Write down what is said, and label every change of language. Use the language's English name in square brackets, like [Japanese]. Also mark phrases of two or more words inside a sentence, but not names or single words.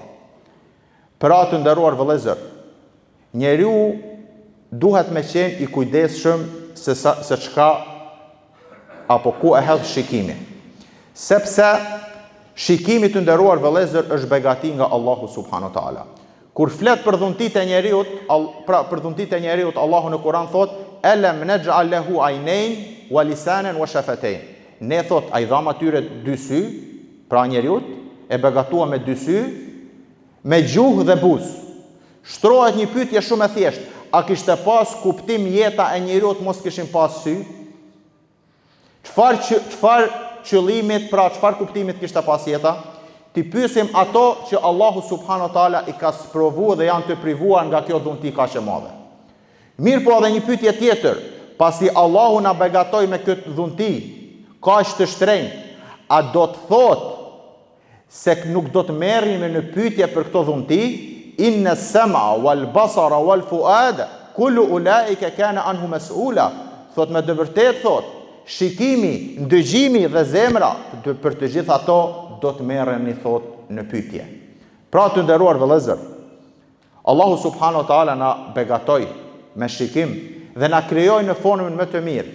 [Albanian] Pra të nderuar vëllezër, njeriu duhet me qenë i kujdesshëm se çka apo ku e hedh shikimi. Sepse shikimi të nderuar vëllezër është begati nga Allahu [Arabic] سبحانه وتعالى. [Albanian] Kur flet për dhuntitë e njeriut, për dhuntitë e njeriut, Allahu në Kur'an thot: [Arabic] "ألم نجعل له عينين ولسانا وشفتين." [Albanian] Ne thot ai dham atyre dy sy, pra njeriut e begatua me dy sy, me gjuhë dhe buzë. Shtrohet një pyetje shumë e thjeshtë: a kishte pas kuptim jeta e njeriut mos kishin pas sy? Çfarë qëllimit, pra çfarë kuptimit kishte pas jeta? Ti pyesim ato që Allahu [Arabic] سبحانه وتعالى [Albanian] i ka sprovuar dhe janë të privuar nga kjo dhunti kaq e madhe. Mirë po edhe një pyetje tjetër, pasi Allahu na begatoi me këtë dhunti kaq të shtrenjtë, a do të thotë se nuk do të merremi në pyetje për këto dhunti? [Arabic] إن السمع والبصر والفؤاد كل أولئك كان عنه مسؤولا. [Albanian] Thot me të vërtetë thot, shikimi, ndëgjimi dhe zemra, për të gjitha ato do të merreni thot në pyetje. Pra të nderuar vëllezër, Allahu [Arabic] سبحانه وتعالى [Albanian] na begatoi me shikim dhe na krijoi në formën më të mirë.